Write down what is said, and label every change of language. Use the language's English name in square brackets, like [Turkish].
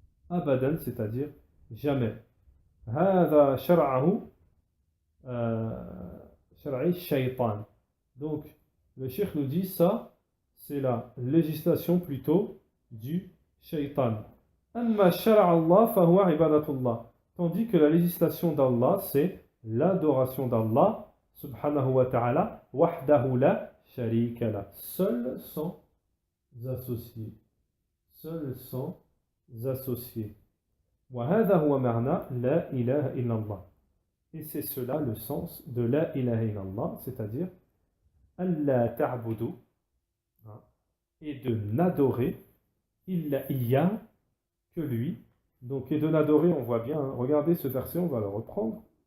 [French] abadan, c'est-à-dire jamais. [Arabic] هذا شرعه شرعي الشيطان. [French] Donc, le cheikh nous dit ça, c'est la législation plutôt du shaitan. [Arabic] أما شرع الله فهو عبادة الله. [French] Tandis que la législation d'Allah, c'est l'adoration d'Allah, subhanahu wa ta'ala, [Arabic] wahdahu la sharika la. [French] Seul sans associés. Seul sans associés. [Arabic] وهذا هو معنى لا إله إلا الله. [French] Et c'est cela le sens de la ilaha illallah, c'est-à-dire [Arabic] Allah ta'budu, [French] et de n'adorer illa iya que lui. Donc, et de n'adorer, on voit bien, hein, regardez ce verset, on va le reprendre.